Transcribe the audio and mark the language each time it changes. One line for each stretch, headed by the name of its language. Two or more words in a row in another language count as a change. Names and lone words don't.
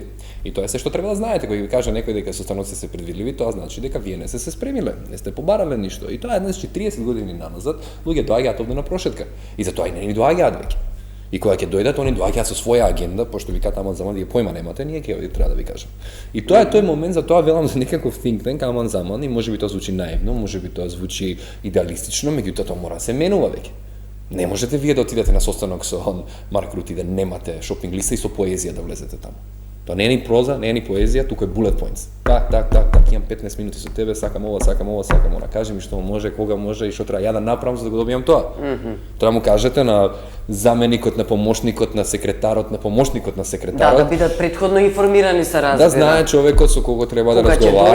Macedonian: И тоа е се што треба да знаете, кога ви каже некој дека состаноци се предвидливи, тоа значи дека вие не се спремиле, не сте побарале ништо. И тоа е значи 30 години наназад, луѓе доаѓаат овде на прошетка. И затоа и не ни доаѓаат веќе. И кога ќе дојдат, они доаѓаат со своја агенда, пошто викаат аман заман вие појма немате, ние ќе оди треба да ви кажам. И тоа е тој момент, за тоа велам за некаков
English: think tank,
Macedonian: аман заман, и можеби тоа звучи наивно, можеби тоа звучи идеалистично, меѓутоа тоа мора да се менува веќе. Не можете вие да отидете на состанок со Марк Рут и да немате шопинг листа и со поезија да влезете таму. Тоа не е ни проза, не е ни поезија, туку е
English: bullet points.
Macedonian: Так, имам 15 минути со тебе, сакам ова, кажи ми што може, кога може и што треба ја да направам за да го добијам тоа. Треба му кажете на заменикот, на помошникот, на секретарот, на помошникот на секретарот. Да бидат претходно информирани се разбира. Да знае човекот со кого треба да разговара,